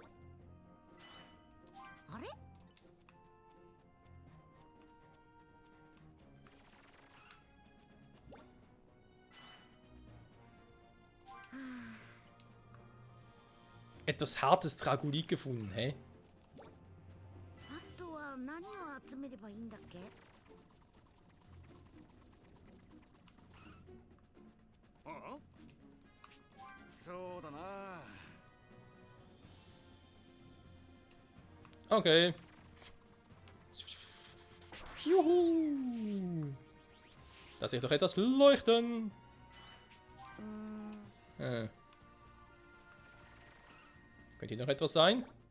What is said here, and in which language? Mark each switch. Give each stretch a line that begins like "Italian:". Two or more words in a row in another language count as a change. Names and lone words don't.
German: Etwas hartes Dragolit gefunden, hä?
Japanese: あとは何を集めればいいんだっけ？ああ、そうだな。
German: Okay. Juhu. Da sehe ich doch etwas leuchten. Könnte hier noch etwas sein?